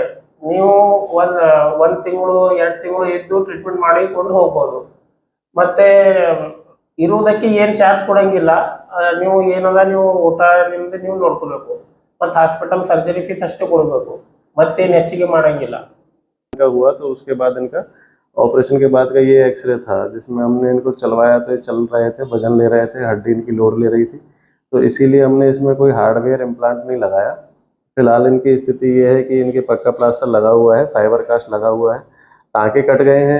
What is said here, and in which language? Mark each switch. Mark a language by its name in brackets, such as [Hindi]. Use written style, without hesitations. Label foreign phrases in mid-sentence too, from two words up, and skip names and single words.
[Kannada] ನೀವು ಒಂದ್ ತಿಂಗಳು 2 ತಿಂಗಳು ಇದ್ದು ಟ್ರೀಟ್ಮೆಂಟ್ ಮಾಡಿಕೊಂಡು ಹೋಗ್ಬೋದು. ಮತ್ತೆ ಇರುವುದಕ್ಕೆ ಏನು ಚಾರ್ಜ್ ಕೊಡಂಗಿಲ್ಲ. ನೀವು ಏನದ ನೀವು ಊಟ ನಿಮ್ದು ನೀವು ನೋಡ್ಕೋಬೇಕು. ಮತ್ತು [English] hospital surgery fees [Kannada] ಅಷ್ಟೇ ಕೊಡಬೇಕು, ಮತ್ತೇನು ಹೆಚ್ಚಿಗೆ ಮಾಡಂಗಿಲ್ಲ. [Hindi] हुआ तो उसके बाद इनका ऑपरेशन के बाद का ये एक्सरे था जिसमें हमने इनको चलवाया, तो ये चल रहे थे, वजन ले रहे थे, हड्डी इनकी लोड ले रही थी, तो इसीलिए हमने इसमें कोई [English] hardware implant [Hindi] नहीं लगाया। फिलहाल इनकी स्थिति ये है कि इनके पक्का प्लास्टर लगा हुआ है, [English] fiber cast [Hindi] लगा हुआ है, टाँके कट गए हैं।